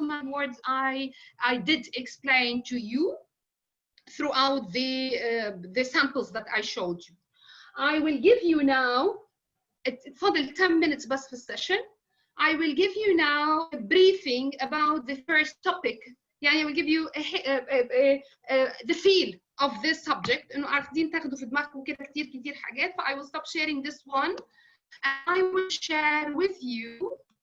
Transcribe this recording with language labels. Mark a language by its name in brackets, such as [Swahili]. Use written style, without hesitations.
[English] Command words I did explain to you throughout the samples that I showed you. I will give you now for the 10 minutes bus for session. I will give you now a briefing about the first topic. Yeah, I will give you the feel of this subject. [Arabic] إنه عارفين تاخدوا في دماغكم كده كتير حاجات. [English] I will stop sharing this one. And I will share with you.